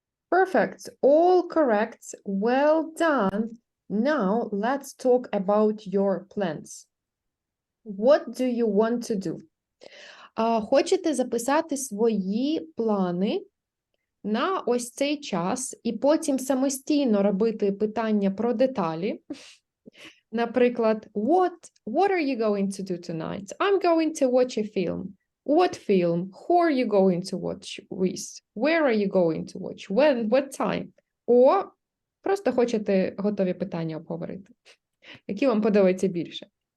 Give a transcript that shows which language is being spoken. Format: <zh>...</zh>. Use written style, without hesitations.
<en>Perfect. All correct. Well done. Now let's talk about your plans. What do you want to do?</en> <uk>Хочете записати свої плани на ось цей час і потім самостійно робити питання про деталі. Наприклад,</uk> <en>what are you going to do tonight? I'm going to watch a film. What film? Who are you going to watch with? Where are you going to watch? When? What time?</en> <uk>О, просто хочете готові питання обговорити. Які вам подобаються більше?</uk>